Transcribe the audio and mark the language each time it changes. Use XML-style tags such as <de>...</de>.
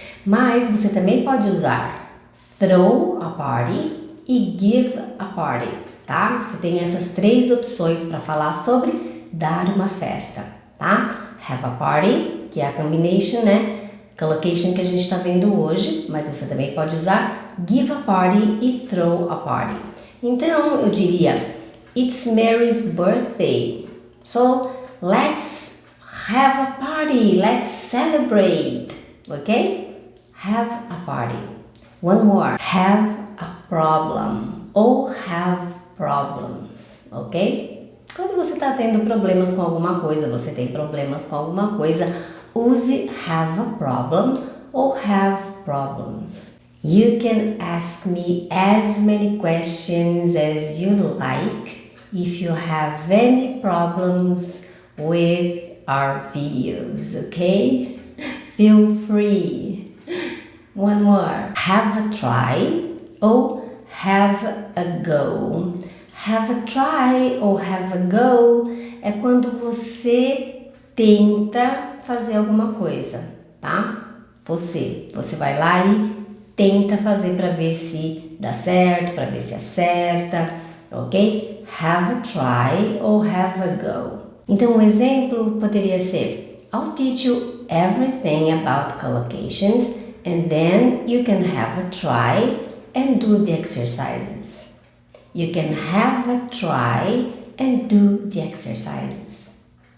<pt>Mas você também pode usar throw a party e give a party. Tá? Você tem essas 3 opções para falar sobre dar uma festa. Tá? Have a party, que é a combination, né? Collocation que a gente está vendo hoje, mas você também pode usar give a party e throw a party. Então eu diria,</pt> <en>it's Mary's birthday. So let's have a party, let's celebrate. Ok? Have a party. One more. Have a problem ou have problems. Ok?</en> <pt>Quando você está tendo problemas com alguma coisa, você tem problemas com alguma coisa, use have a problem ou have problems.</pt> <en>You can ask me as many questions as you like if you have any problems with our videos, okay? Feel free. One more. Have a try ou have a go.</en> <pt>Have a try ou have a go é quando você tenta fazer alguma coisa, tá? Você vai lá e tenta fazer para ver se dá certo, para ver se acerta, ok?</pt> <en>Have a try ou have a go.</en> <pt>Então, um exemplo poderia ser:</pt> <en>I'll teach you everything about collocations and then you can have a try and do the exercises. You can have a try and do the exercises.</en>